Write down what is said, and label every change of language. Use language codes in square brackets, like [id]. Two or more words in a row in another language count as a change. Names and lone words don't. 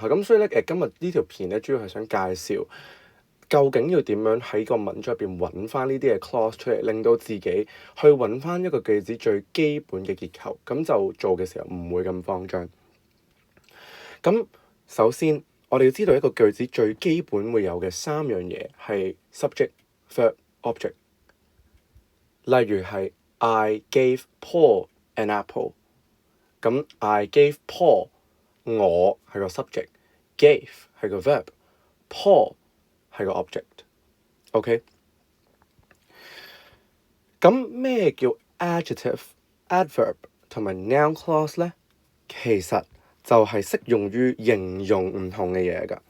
[yue] 咁所以咧今日呢條片咧主要係想介紹，究竟要點樣喺個文章入邊揾翻呢啲嘅 clause 出嚟，令到自己去揾翻一個句子最基本嘅結構，咁就做嘅時候唔會咁慌張。咁首先我哋要知道一個句子最基本會有嘅三樣嘢係 [en] subject、verb、object。 [yue] 例如係 [en] I gave Paul an apple， 咁 I gave Paul， [yue] 我係個 subject，gave 係個 verb，Paul係個 object，OK？咁咩叫 [en] adjective、adverb [yue] 同埋 [en] noun clause [yue] 呢？其實就係適用於形容唔同嘅嘢㗎。